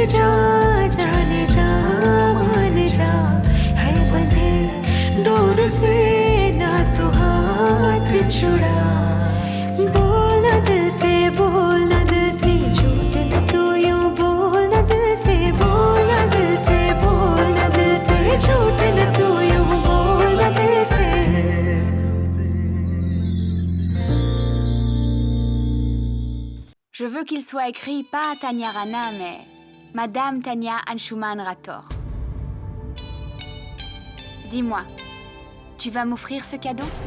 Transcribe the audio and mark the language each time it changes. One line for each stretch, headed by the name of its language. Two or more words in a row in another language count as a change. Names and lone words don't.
Hindi: जा जाने जा मान जा है बंधे डोर से ना तू हाथ छुड़ा बोल न दिल से बोल न दिल से झूठ न तू यूं बोल न दिल से बोल न दिल से बोल न दिल से झूठ न तू यूं बोल न दिल से
French: Je veux qu'il soit écrit pas Tania Rana, mais Madame Tania Anshuman Rator. Dis-moi, tu vas m'offrir ce cadeau?